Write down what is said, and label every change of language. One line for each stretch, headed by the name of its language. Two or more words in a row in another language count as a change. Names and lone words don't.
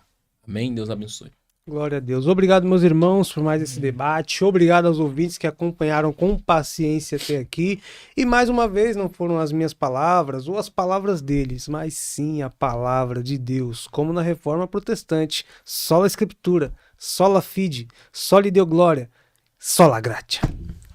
Portuguese: Amém? Deus abençoe. Glória a Deus. Obrigado, meus irmãos, por mais esse debate. Obrigado aos ouvintes que acompanharam com paciência até aqui. E mais uma vez, não foram as minhas palavras ou as palavras deles, mas sim a palavra de Deus, como na Reforma Protestante.
Latin: Sola Escritura, sola fide, soli Deo glória, sola gratia.